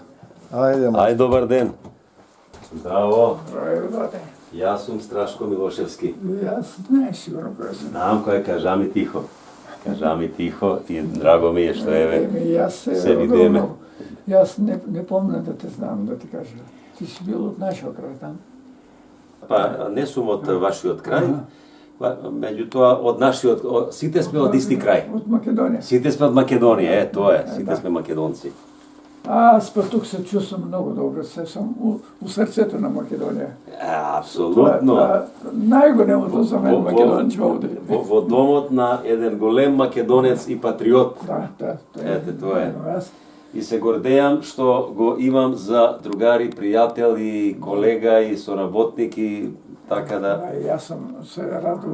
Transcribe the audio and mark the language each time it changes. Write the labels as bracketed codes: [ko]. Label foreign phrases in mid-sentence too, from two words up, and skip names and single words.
[bg] Ай, добър ден. Здраво. Здравей, брате. И аз съм Страшко Милошевски. И аз знаеш сигурно кой съм. [mk] Знам кой, кажа ми тихо. Кажа ми тихо и драго ми е, що се видиме. [bg] И аз не помня да те знам, да ти кажа. Ти си бил от нашия край там. [mk] Па, не сум от вашиот крај, меѓутоа од нашиот, сите сме од исти крај. [bg] От Македония. [mk] Сите сме од Македонија, тоа е, сите сме македонци. [bg] Аз па тук се чувствам много добре, се съм у сърцето на Македония. [mk] Апсолутно. [bg] Най-големото за мен македонче овде. [mk] Во домот на еден голем македонец и патриот. Да. Ете, тоа е. И се гордеам што го имам за другари, пријател и колега и соработник и така да... Јас сам се радувам.